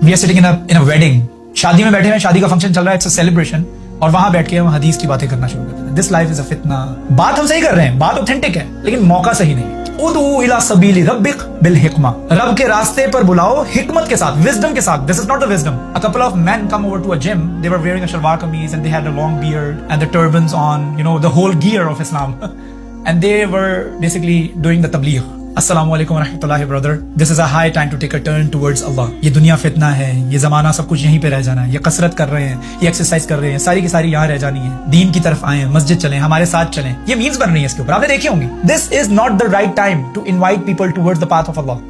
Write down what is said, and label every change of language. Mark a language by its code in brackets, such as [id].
[en] we are sitting in a wedding, [ur] شادی میں بیٹھے ہیں, شادی کا فنکشن چل رہا ہے, [en] it's a celebration, [ur] اور وہاں بیٹھ کے ہم حدیث کی باتیں کرنا شروع کرتے ہیں. [en] This life is a فتنہ. [ur] بات ہم صحیح کر رہے ہیں, بات اوتھینٹک ہے, لیکن موقع صحیح نہیں. [ar] ادعو الی سبیل ربک بالحکمہ, [ur] رب کے راستے پر بلاؤ حکمت کے ساتھ, وزڈم کے ساتھ. [en] This is not the wisdom. A couple of men come over to a gym. They were wearing a shalwar kameez and they had a long beard and the turbans on, you know, the whole gear of Islam. And they were basically doing the tabligh. [ar] السلام علیکم ورحمۃ اللہ [en] Brother. This is a high time to take a turn towards اللہ. [ur] یہ دنیا فتنہ ہے, یہ زمانہ سب کچھ یہیں پہ رہ جانا ہے. یہ کثرت کر رہے ہیں, یہ ایکسرسائز کر رہے ہیں, ساری کی ساری یہاں رہ جانی ہے. دین کی طرف آئیں, مسجد چلیں, ہمارے ساتھ چلیں. یہ مینس بن رہی ہیں اس کے اوپر, آپ نے دیکھی ہوں گی. [en] This is not the right time to invite people towards the path of Allah.